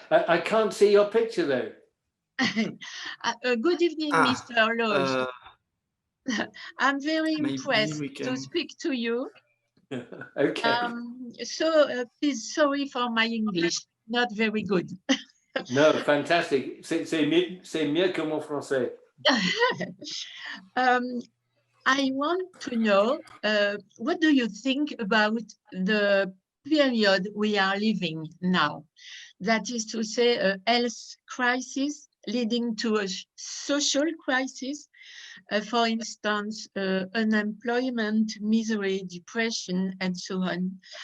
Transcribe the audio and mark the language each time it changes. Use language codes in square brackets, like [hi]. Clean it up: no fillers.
[en] I can't see your picture though. Good evening, Mr. Loach. I'm very impressed to speak to you. Okay. So please, sorry for my English, not very good. No, fantastic. [fr] C'est mieux que mon français. [en] I want to know, what do you think about the period we are living now? That is to say, a health crisis leading to a social crisis, for instance, unemployment, misery, depression, and so on.